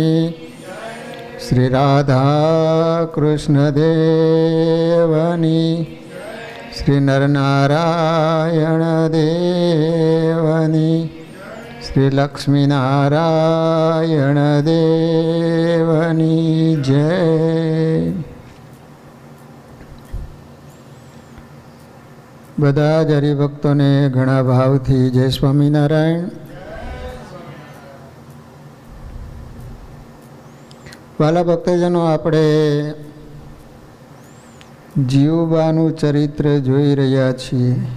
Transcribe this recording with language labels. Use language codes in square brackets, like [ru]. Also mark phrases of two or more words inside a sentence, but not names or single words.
[gu] શ્રી રાધા કૃષ્ણ દેવની। શ્રી નરનારાયણ દેવની। શ્રી લક્ષ્મી નારાયણ દેવની જય। બધા જ હરિભક્તોને ઘણા ભાવથી જય સ્વામિનારાયણ। વાલા ભક્તજનો, આપણે જીવબાનું ચરિત્ર જોઈ રહ્યા છીએ।